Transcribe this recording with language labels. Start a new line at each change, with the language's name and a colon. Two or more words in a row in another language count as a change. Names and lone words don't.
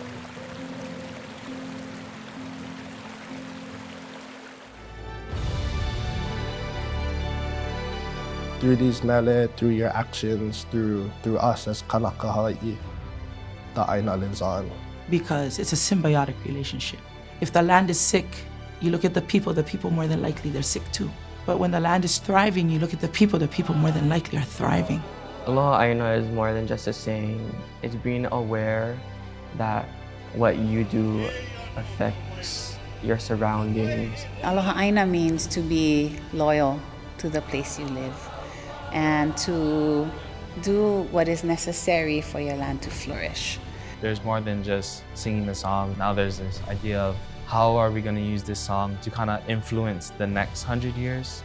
English: Through these mele, through your actions, through us as
Hawaiian: Kanaka Hawaii,
English: the ʻāina lives on. Because it's a symbiotic relationship. If the land is sick, you look at the people more than likely they're sick too. But when the land is thriving, you look at the people more than likely are thriving.
Hawaiian: Aloha ʻāina
English: is more than just a saying. It's being aware that what you do affects your surroundings.
Hawaiian: Aloha ʻāina
English: means to be loyal to the place you live and to do what is necessary for your land to flourish. There's more than just singing the song. Now there's this idea of how are we going to use this song to kind of influence the next 100 years?